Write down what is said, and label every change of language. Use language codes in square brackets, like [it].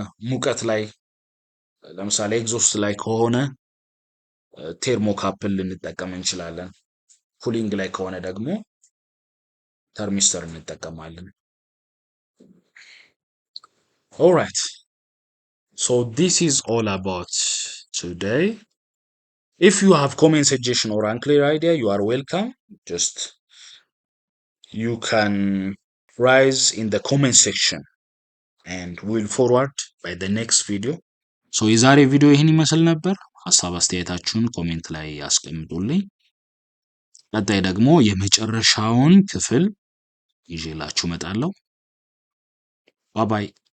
[am] ሙቀት ላይ ለምሳሌ ኤግዞስት ላይ ከሆነ ቴርሞካፕል ልንጠቀም እንችላለን። ኩሊንግ ላይ ከሆነ ደግሞ ተርሚስተር እንጠቀማለን። [en] All right, so this is all about today. If you have comment, suggestion or unclear idea, you are welcome. Just you can rise in the comment section and we'll forward by the next video. [am] So የዛሬ ቪዲዮ ይህን ይመስል ነበር። ሐሳብ አስተያየታችሁን ኮሜንት ላይ አስቀምጡልኝ። ቀጣይ ደግሞ የመጨረሻውን ክፍል ይዤላችሁ እመጣለሁ። ባይ ባይ።